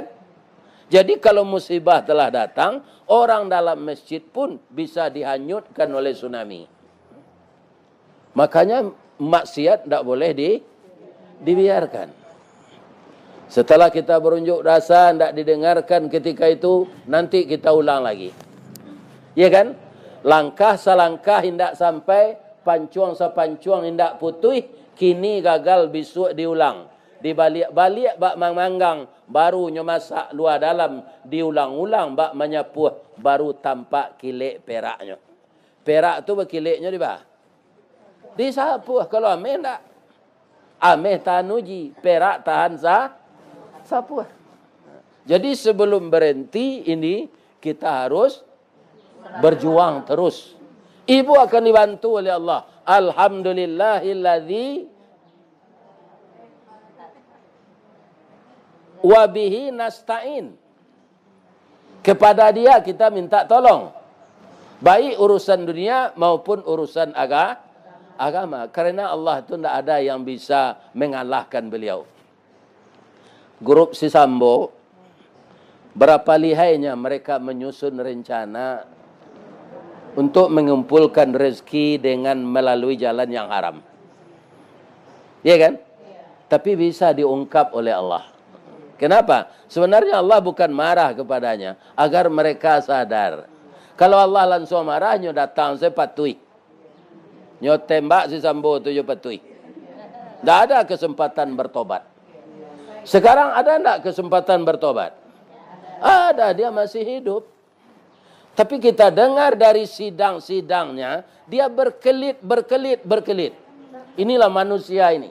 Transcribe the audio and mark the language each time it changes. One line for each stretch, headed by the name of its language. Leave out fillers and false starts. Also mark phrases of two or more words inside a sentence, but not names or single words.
Indonesian: Jadi kalau musibah telah datang, orang dalam masjid pun bisa dihanyutkan oleh tsunami. Makanya maksiat tidak boleh dibiarkan. Setelah kita berunjuk rasa, tidak didengarkan ketika itu, nanti kita ulang lagi. Ya kan?
Minangkabau: Langkah selangkah hendak sampai, pancuang sepancuang hendak putih, kini gagal besok diulang. Dibalik-balik bak manggang, barunya masak luar dalam, diulang-ulang bak menyapuh, baru tampak kilik peraknya. Perak tu berkiliknya di bah. Disapuh, kalau ameh tak. Ameh tahan uji, perak tahan sapuh.
Indonesian: Jadi sebelum berhenti ini, kita harus berjuang terus. Ibu akan dibantu oleh Allah.
Arabic: الحمد لله الذي وبه نستعين.
Indonesian: Kepada dia kita minta tolong. Baik urusan dunia maupun urusan agama. Karena Allah itu tidak ada yang bisa mengalahkan beliau. Grup si Sambo, berapa lihainya mereka menyusun rencana untuk mengumpulkan rezeki dengan melalui jalan yang haram. Ya kan? Tapi bisa diungkap oleh Allah. Kenapa? Sebenarnya Allah bukan marah kepadanya, agar mereka sadar. Kalau Allah langsung marah,
Minangkabau: nyo datang saya patui. Nyo tembak si Sambo tu nyo patui.
Indonesian: Tidak ada kesempatan bertobat. Sekarang ada tidak kesempatan bertobat? Ada, dia masih hidup. Tapi kita dengar dari sidang-sidangnya, dia berkelit. Inilah manusia ini.